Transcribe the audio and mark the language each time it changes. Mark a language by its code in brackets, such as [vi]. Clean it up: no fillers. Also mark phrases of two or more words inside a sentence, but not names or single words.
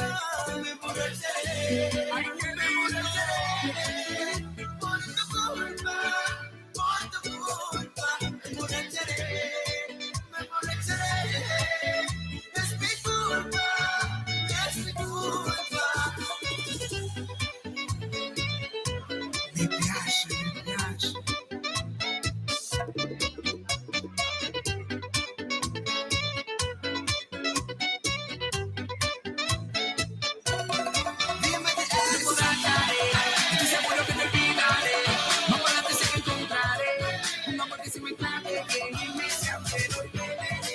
[es] Me emborracharé por tu culpa, por tu culpa. Me emborracharé, es mi culpa, es mi culpa. [it] Mi piace, mi piace. [es] Dime que me emborracharé, estoy seguro que te olvidaré. Más para adelante sé que encontraré un amor que se me clave, que me sea pero y beberé.